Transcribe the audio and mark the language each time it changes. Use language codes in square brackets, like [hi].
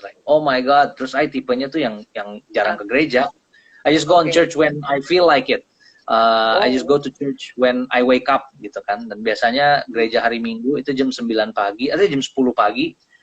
[en] Like, oh my God, [id] terus I tipenya tuh yang jarang ke gereja. [en] I just go on church when I feel like it. I just go to church when I wake up, [id] gitu kan. Dan biasanya gereja hari Minggu itu jam 9 pagi, atau jam 10 pagi.